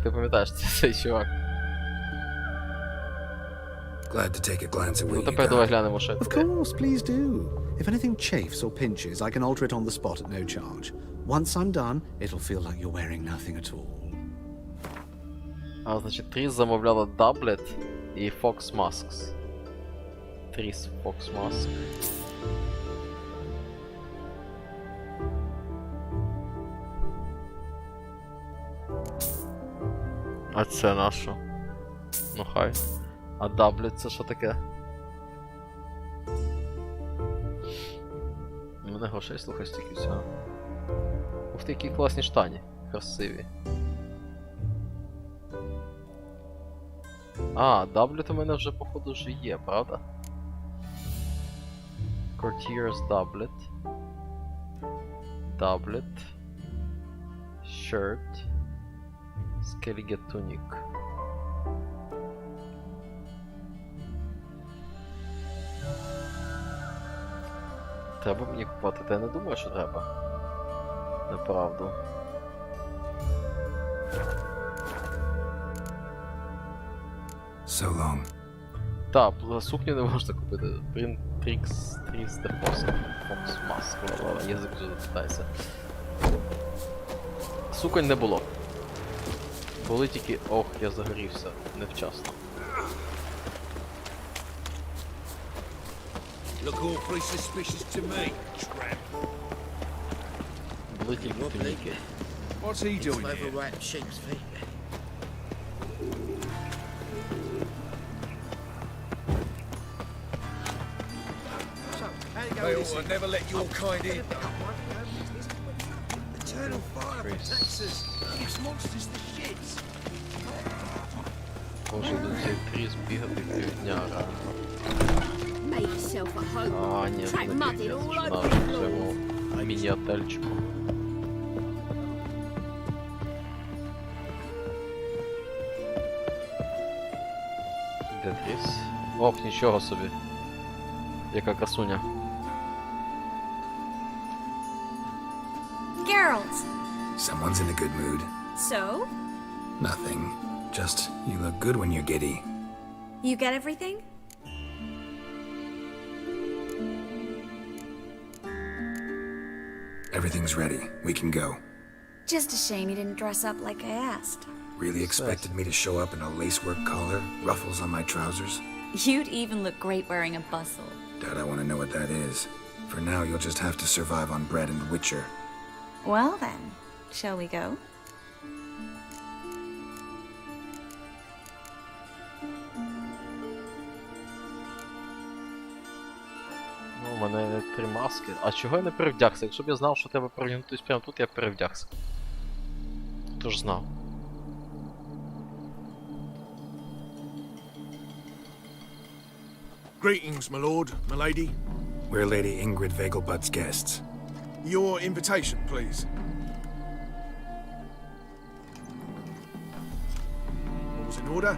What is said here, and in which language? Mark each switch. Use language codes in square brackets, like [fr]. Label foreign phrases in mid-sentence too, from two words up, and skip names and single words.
[uk] Так, ти пам'ятаєш, це цей чувак. [en] Glad to take a glance at what [uk] Ну [en] you [uk] тепер давай [en] got. [uk] глянемо, що [en] Of [uk] таке. [en] course, please do. If anything chafes or pinches, I can alter it on the spot at no charge. Once I'm done, it'll feel like you're wearing nothing at all. [uk] А, значить, Тріс замовляла даблет і [en] Fox Masks. [uk] Тріс [en] Fox Mask. [uk] А це на що? Ну хай. А даблет це що таке? У мене грошей, слухай, стільки всього. Ух ти, які класні штані. Красиві. А, даблет у мене вже, походу, вже є, правда? [en] Courtier's doublet. Doublet. Shirt. Skellige tunic. [uk] Треба мені купувати, та я не думаю, що треба. Неправду. [en] So long. [uk] Так, сукню не можна купити. Трікс де [en] Fox Mask. [uk] Язик вже запитається. Суконь не було. Були тільки... Ох, я загорівся. Невчасно. [en] Look awfully suspicious to me, tramp. [uk] Були тільки туніки. [en] What's he doing here? Overripe sheep's feet. They ought to never let your kind in. Eternal fire protects us. Gives monsters the shits. [uk] Може до цей Тріс бігати півдня реально. [en] Made yourself at home. [uk] А, ні, [en] Track [uk] не [en] mudding [uk] півдня, [en] all [uk] це ж [en] over [uk] на [en] the floor. [uk] цьому міні-отельчику. Де Тріс? Ох, нічого собі. Яка красуня. [en] Geralt! Someone's in a good mood. So? Nothing. Just, you look good when you're giddy. You get everything? Everything's ready. We can go. Just a shame you didn't dress up like I asked. Really expected me to show up in a lacework collar, ruffles on my trousers? You'd even look great wearing a bustle. Doubt I want to know what that is. For now, you'll just have to survive on bread and Witcher. Well then, shall we go? [uk] Ну, у мене 3 маски. А чого я не перевдягся? Якщо б я знав, що треба перевдягнутись прямо тут, я б перевдягся. Хто ж знав? [en] Greetings, my lord, my lady. We're Lady Ingrid Vegelbud's guests. Your invitation, please. All's in order.